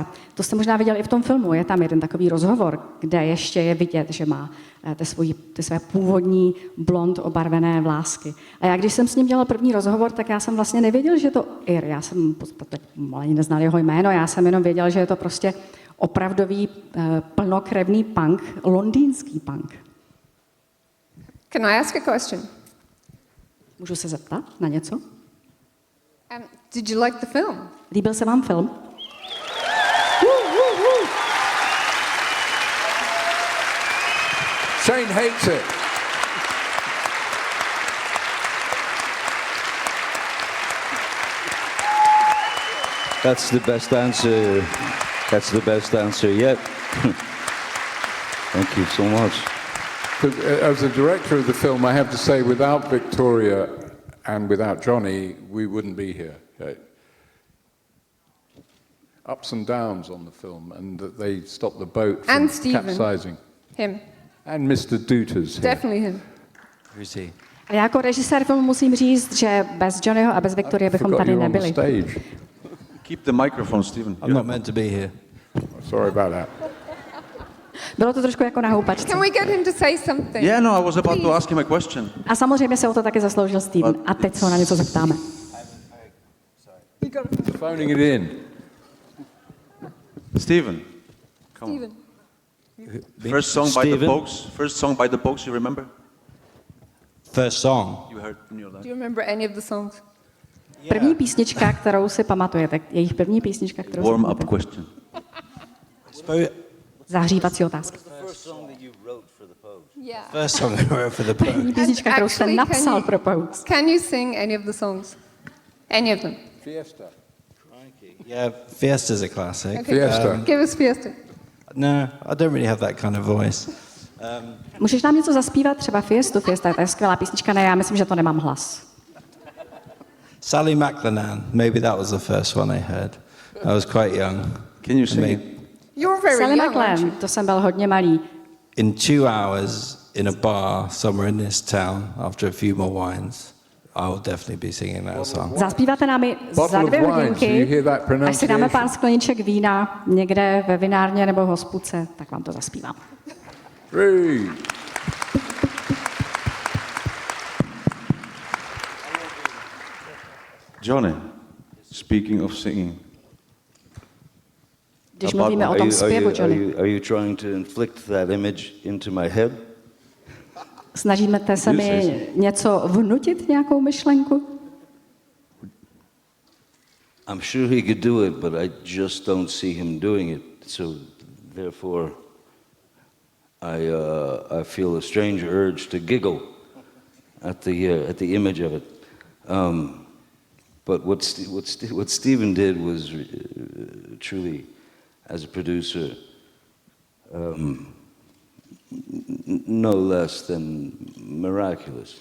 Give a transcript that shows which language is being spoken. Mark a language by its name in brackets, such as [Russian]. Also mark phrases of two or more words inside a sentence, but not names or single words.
[Czech] To jste možná viděl i v tom filmu, je tam jeden takový rozhovor, kde ještě je vidět, že má ty své původní blond obarvené vlásky. A já, když jsem s ním dělal první rozhovor, tak já jsem vlastně nevěděl, že to Ir. Já jsem ani neznal jeho jméno, já jsem jenom věděl, že je to prostě opravdový plnokrevný punk, londýnský punk. [English] Can I ask a question? [Czech] Můžu se zeptat na něco? [English] Did you like the film? [Czech] Líbil se vám film? [English] Shane hates it. That's the best answer. That's the best answer yet. Thank you so much. As a director of the film, I have to say, without Victoria and without Johnny, we wouldn't be here. Ups and downs on the film, and that they stopped the boat from And Stephen. capsizing. Him. And Mr. Deuters here. Definitely him. Who's he? [Czech] A já jako režisér filmu musím říct, že bez Johnnyho a bez Viktorie bychom [English] Forgot [Czech] tady [English] you were on the [Czech] nebyli. [English] stage. Keep the microphone, Stephen. I'm not meant to be here. Sorry about that. [Czech] Bylo to trošku jako na houpačce. [English] Can we get him to say something? Yeah, no, I was about to Please. ask him a question. [Czech] A samozřejmě se o to taky zasloužil Steven. A teď se ho na něco zeptáme. [English] Phoning it in. Stephen, come Stephen. on. First song by the Stephen? Pogues. First song by the Pogues, you remember? First song. You heard in your Do life. you remember any of the songs? [Czech] První písnička, kterou si pamatujete, jejich první písnička, kterou si [English] Warm up [Czech] pamatujete. [English] question. [Czech] Zahřívací otázka. [English] First song that you wrote for the Pogues. Yeah. First song I wrote for the Pogues. [Czech] První písnička, kterou jste [English] Actually, [Czech] napsal pro Pogues. [English] Can you sing any of the songs? Any of them? Fiesta. Yeah, Fiesta's a classic. Okay. Fiesta. Give us Fiesta. No, I don't really have that kind of voice. [Czech] Můžeš nám něco zaspívat? Třeba Fiestu. Fiesta, to je skvělá písnička, ne, já myslím, že to nemám hlas. [English] Sally MacLennan, maybe that was the first one I heard. I was quite young. Can you sing it? You're very Sally young, aren't you? [Czech] MacLean, to jsem byl hodně malý. [English] In 2 hours, in a bar somewhere in this town, after a few more wines, I will definitely be singing that song. [Czech] Zaspíváte nám ji [English] Bottle [Czech] za [English] of [Czech] 2 [English] wine, so you [Czech] hodinky, [English] hear that [Czech] až si dáme [English] pronunciation? [Czech] pár skleniček vína někde ve vinárně nebo v hospodce, tak vám to zaspívám. [English] 3. Johnny, speaking of singing. [Czech] Když mluvíme o tom zpěvu, Johnny. [English] Are you trying to inflict that image into my head? [Czech] Snažíme se mi něco vnutit, nějakou myšlenku? [English] I'm sure he could do it, but I just don't see him doing it. So, therefore, I feel a strange urge to giggle at the image of it. But what Stephen did was truly, as a producer, no less than miraculous.